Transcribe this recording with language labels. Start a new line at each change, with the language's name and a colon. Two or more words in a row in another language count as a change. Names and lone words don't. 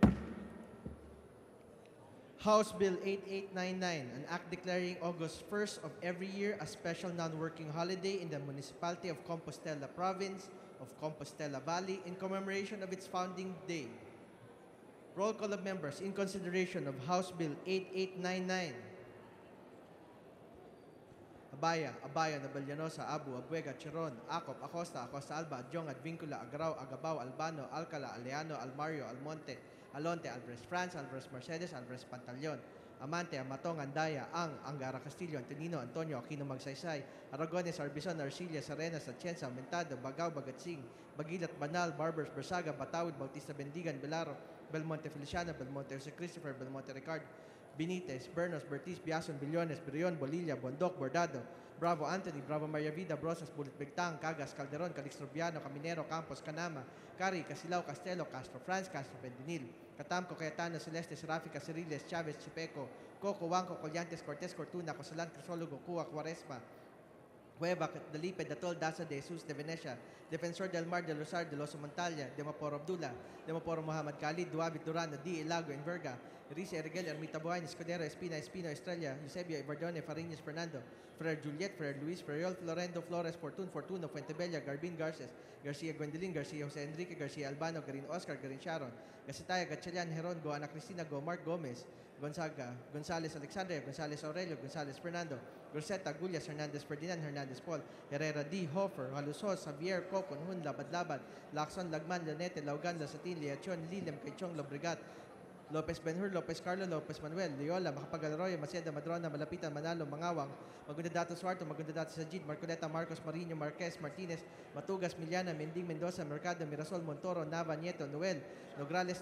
English: House Bill 8899, an act declaring August 1st of every year a special non-working holiday in the municipality of Compostela Province of Compostela Valley in commemoration of its founding day. Roll call of members in consideration of House Bill 8899. Abaya, Nabalianosa, Abu, Abuega, Chiron, Acop, Acosta, Acosta Alba, Adjong, Advincula, Agrao, Agabao, Albano, Alcala, Aleano, Almario, Almonte, Alonte, Alvarez France, Alvarez Mercedes, Alvarez Pantaleon, Amante, Amatong, Andaya, Angara Castillo, Antonino, Antonio, Aquino Magsaysay, Aragones, Arbizon, Arcilia, Sarenas, Atienza, Aumentado, Bagao, Bagatsing, Bagilat, Banal, Barbers, Bersaga, Batawid, Bautista, Bendigan, Belaro, Belmonte Feliciano, Belmonte Jose Christopher, Belmonte Ricardo, Benitez, Bernos, Bertiz, Biason, Billones, Brion, Bolilla, Bondoc, Bordado, Bravo Anthony, Bravo Maria Vida, Brosas, Bulit Bigtang, Cagas, Calderon, Calixtrobiano, Caminero, Campos, Canama, Cari, Casilao, Castelo, Castro Franz, Castro Pendinil, Catamco, Cayetano, Celeste, Serafica, Ceriles, Chavez, Chipeco, Coco, Wanco, Collantes, Cortez, Cortuna, Cosalan, Crisologo, Cuba, Cuaresma, Cueva, Dalipe, Datol, Daza, De Jesus, De Venecia, Defensor del Mar, De Losar, De Loso Montalia, De Maporo Abdullah, De Maporo Muhammad Khalid, Duabit Durano, Di Ilago, Enverga, Rice Ergel, Ermita Buhain, Escudero, Espina, Espino, Estrella, Eusebio, Ibardone, Fariñas, Fernando, Ferrer Juliet, Ferrer Luis, Ferriol, Florendo, Flores, Fortuno, Fuentebella, Garbin Garces, Garcia Gwendolyn, Garcia Jose Enrique, Garcia Albano, Garin Oscar, Garin Sharon, Gasitaya, Gatchalian, Heron, Go, Ana Cristina, Go, Mark Gomez, Gonzaga, Gonzales Alexandria, Gonzales Aurelio, Gonzales Fernando, Groseta, Gullias, Hernandez Ferdinand, Hernandez Paul, Herrera D. Hofer, Halusos, Javier, Cocon, Hun, Labad-Labad, Lacson, Lagman, Lanete, Laugan, Lasatin, Liachon, Lilem, Kaichong, Lobregat, Lopez Benhur, Lopez Carlo, Lopez Manuel, Loyola, Macapagal-Arroyo, Maceda, Madrona, Malapitan, Manalo, Mangawang, Magundadato Suarto, Magundadato Sajid, Marcoleta, Marcos, Marino, Marquez, Martinez, Matugas, Miliana, Mending, Mendoza, Mercado, Mirasol, Montoro, Nava, Nieto, Noel, Nograles,